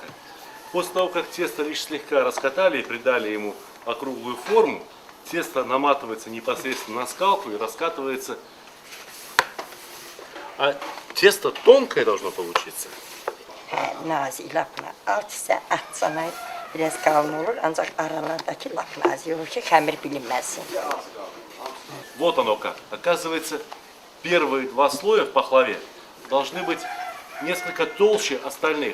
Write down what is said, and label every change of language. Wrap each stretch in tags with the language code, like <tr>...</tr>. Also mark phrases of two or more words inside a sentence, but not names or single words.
<ru>После того, как тесто лишь слегка раскатали и придали ему округлую форму, тесто наматывается непосредственно на скалку и раскатывается. А тесто тонкое должно получиться.</ru> <az>nazik, lap alt hissə açsana biraz qalın olur, ancaq aralardakı lap nazik olur ki, xəmir bilinməsin.</az> <ru>Вот оно как. Оказывается, первые 2 слоя в пахлаве должны быть несколько толще остальных.</ru>